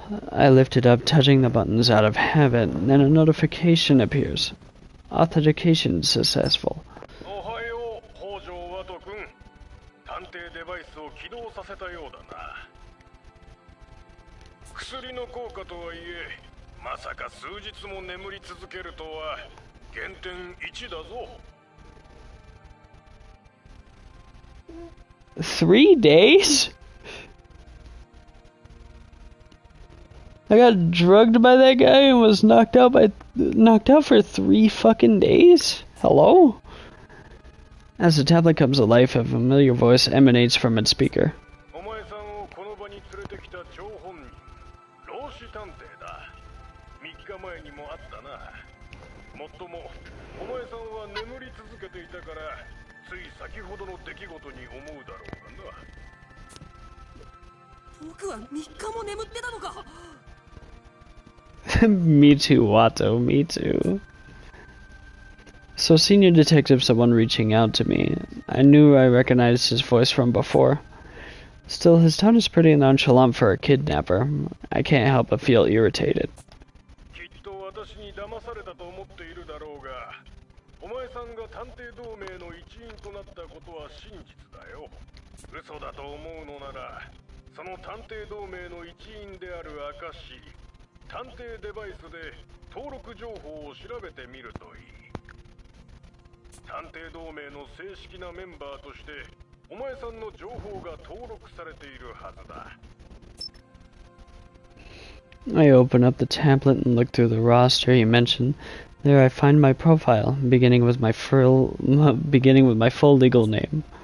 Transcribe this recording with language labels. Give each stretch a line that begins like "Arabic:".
English: I lift it up, touching the buttons out of habit, and a notification appears. Authentication successful.
Japanese: おはよう、北条ワト君。探偵デバイスを起動させたようだな。薬の効果とはいえ、まさか数日も眠り続けるとは減点1だぞ。
English: 3 days? I got drugged by that guy and was knocked out for 3 fucking days? Hello? As the tablet comes to life, a familiar voice emanates from its speaker.
Japanese: お前さんをこの場に連れてきた張本人、老子探偵だ。 3日前にもあったな。もっとも、お前さんは眠り続けていたから、つい先ほどの出来事に思うだろうがな。僕は3日も眠ってたのか。
English: Me too, Watto, me too. So Senior Detective's the one reaching out to me. I knew I recognized his voice from before. Still, his tone is pretty nonchalant for a kidnapper. I can't help but feel irritated.
Japanese: きっと私に騙されたと思っているだろうが、お前さんが探偵同盟の一員となったことは真実だよ。嘘だと思うのなら、その探偵同盟の一員である証、探偵デバイスで登録情報を調べてみるといい。探偵同盟の正式なメンバーとしてお前さんの情報が登録されているはずだ。
English: I open up the tablet and look through the roster he mentioned. There I find my profile, beginning with my full legal name.